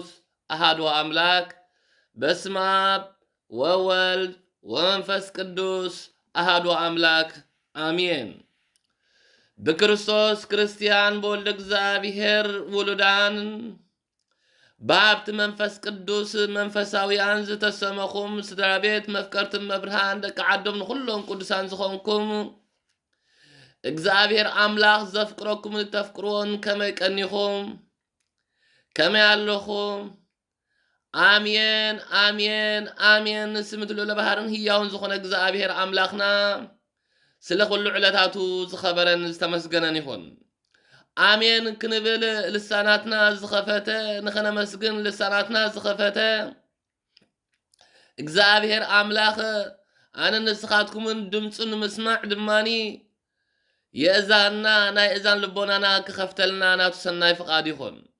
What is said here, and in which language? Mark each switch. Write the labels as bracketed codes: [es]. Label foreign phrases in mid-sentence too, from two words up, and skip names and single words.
[gez] አሃዱ አምላክ። በስመ አብ ወወልድ ወመንፈስ ቅዱስ አሃዱ አምላክ [ti] አሜን። በክርስቶስ ክርስቲያን በወልደ እግዚአብሔር ውሉዳን በሀብት መንፈስ ቅዱስ መንፈሳውያን ዝተሰመኹም ስድራ ቤት መፍቀርትን መብርሃን ደቂ ዓዶም ንኹሎም ቅዱሳን ዝኾንኩም እግዚአብሔር አምላኽ ዘፍቅረኩም ተፍቅሮን ከመይ ቀኒኹም ከመይ ኣለኹም? አሜን አሜን አሜን። ስምት ልዑለ ባህርን ህያውን ዝኾነ እግዚአብሔር አምላኽና ስለ ኩሉ ዕለታቱ ዝኸበረን ዝተመስገነን ይኹን። አሜን ክንብል ልሳናትና ዝኸፈተ ንኸነመስግን ልሳናትና ዝኸፈተ እግዚአብሔር አምላኽ አነ ንስኻትኩምን ድምፁን ምስማዕ ድማኒ የእዛና ናይ እዛን ልቦናና ክኸፍተልና ናቱ ሰናይ ፍቃድ ይኹን።